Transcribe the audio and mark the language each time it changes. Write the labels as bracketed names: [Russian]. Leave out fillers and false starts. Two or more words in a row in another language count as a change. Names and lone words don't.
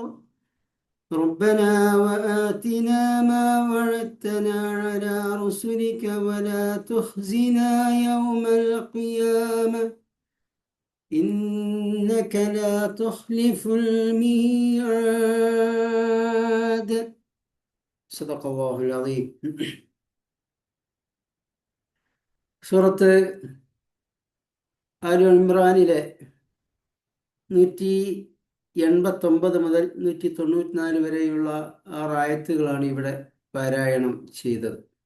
[Arabic] ربنا وآتنا ما وعدتنا على رسلك ولا تخزنا يوم القيامة إنك لا تخلف الميعاد. صدق الله العظيم. [Malayalam] സൂറത്ത് ആലു ഇമ്രാനിലെ 189 മുതൽ 194 വരെയുള്ള 6 ആയത്തുകളാണ് ഇവിടെ പാരായണം ചെയ്തത്.